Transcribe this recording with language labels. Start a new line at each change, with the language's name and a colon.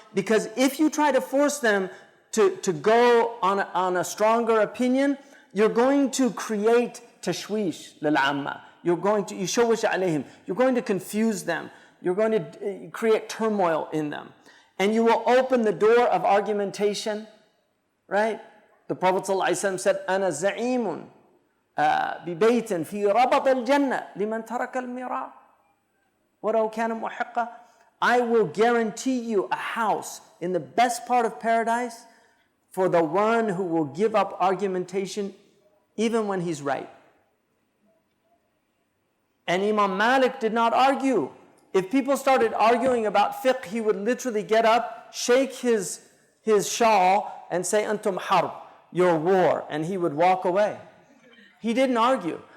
English: Because if you try to force them to go on a stronger opinion, you're going to create tashwish lil-amma. You're going to yushawish alayhim. You're going to confuse them. You're going to create turmoil in them. And you will open the door of argumentation, right? The Prophet ﷺ said,
Arabic: أنا زعيم ببيت في ربط الجنة لمن ترك المراء ولو كان محقا.
English: I will guarantee you a house in the best part of paradise for the one who will give up argumentation even when he's right. And Imam Malik did not argue. If people started arguing about fiqh, he would literally get up, shake his shawl and say, Antum harb, your war, and he would walk away. He didn't argue.